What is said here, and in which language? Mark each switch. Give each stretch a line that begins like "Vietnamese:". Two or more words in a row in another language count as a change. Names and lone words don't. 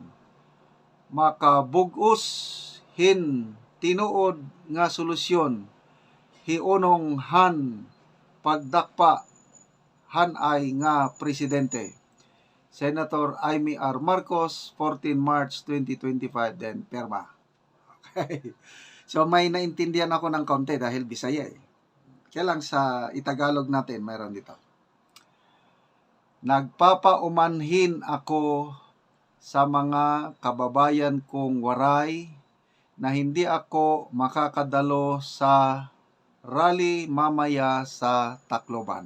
Waray: Makabugos hin tinuod nga solusyon hiunong han pagdakpa han ay nga presidente. Senator Amy R. Marcos, 14 March 2025,
Filipino: then perma. Okay. So may naintindihan ako ng konti dahil Bisaya eh. Kaya lang sa Itagalog natin, mayroon dito. Nagpapaumanhin ako sa mga kababayan kong waray na hindi ako makakadalo sa rally mamaya sa Tacloban.